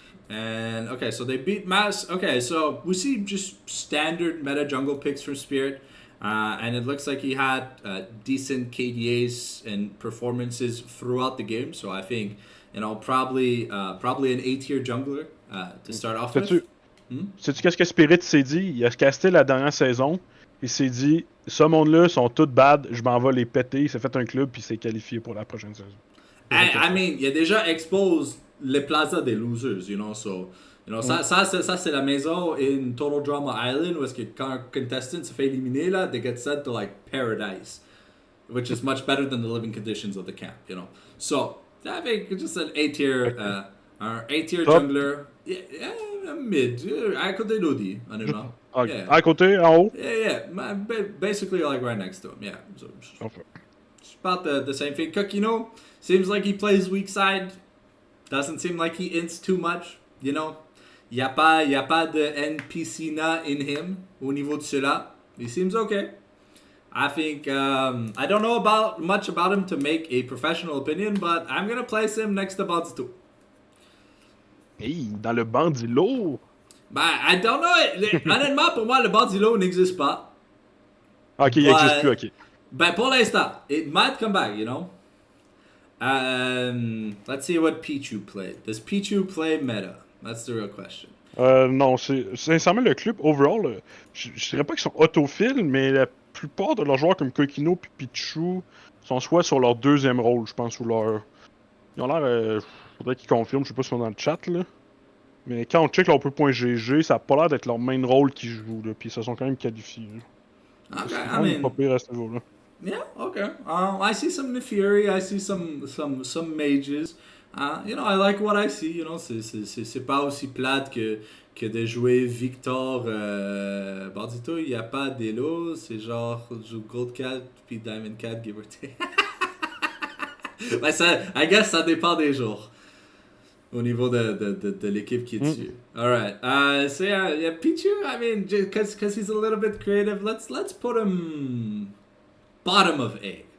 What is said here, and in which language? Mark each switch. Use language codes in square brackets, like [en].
[en] And okay, so they beat Mass. Okay, so we see just standard meta jungle picks from Spirit. And it looks like he had decent KDAs and performances throughout the game. So I think, probably an A-tier jungler to start off with. [fr] Sais-tu qu'est-ce que Spirit s'est dit? Il a casté la dernière saison. Il s'est dit, ce monde-là sont tous bad, je m'en vais les péter. Il s'est fait un club puis il s'est qualifié pour la prochaine saison. [en] I mean, [fr] il a déjà exposé les plazas des losers, so... Ça c'est la maison in Total Drama Island où est-ce que quand un contestant se fait éliminer, là, [en] they get sent to, like, paradise. Which is much better than the living conditions of the camp, [fr] So, [en] I think just an A-tier, jungler. Yeah, mid. [fr] À côté d'Odi, honnêtement. Yeah. À côté, en haut? [en] Yeah. Basically, like, right next to him, yeah. So, it's about the same thing. Kokino seems like he plays weak side. Doesn't seem like he ints too much, [fr] Il n'y a pas de NPC-na [en] in him [fr] au niveau de cela. [en] He seems okay. I think, I don't know much about him to make a professional opinion, but I'm going to place him next to Bandito. [fr] Hey, dans le bandilo! [en] I don't know. [fr] Honnêtement, pour moi, le bandilo n'existe pas. Ok, il n'existe plus, ok. Pour l'instant, [en] it might come back, Let's see what Pichu played. Does Pichu play meta? That's the real question. [fr] Non, c'est sincèrement le club overall. Je dirais pas qu'ils sont autophiles, mais la plupart de leurs joueurs comme Kokino et Pichu sont soit sur leur 2e rôle, je pense, ou leur. Ils ont l'air. Faudrait qu'ils confirment, je sais pas si ils sont dans le chat là. Mais quand on check leur peu.gg, ça a pas l'air d'être leur main rôle qu'ils jouent, là, puis ils se sont quand même qualifiés. Okay, c'est pas pire à ce niveau-là. [en] Yeah, okay. I see some Neferi, I see some mages. I like what I see, [fr] c'est pas aussi plate que de jouer Victor Bandito, il n'y a pas d'élo, c'est genre joue Gold Cat puis Diamond Cat, [en] give or take. I guess [fr] ça dépend des jours. Au niveau de l'équipe qui est dessus. [en] Alright. So yeah, Pichu, I mean, because he's a little bit creative, let's put him bottom of A.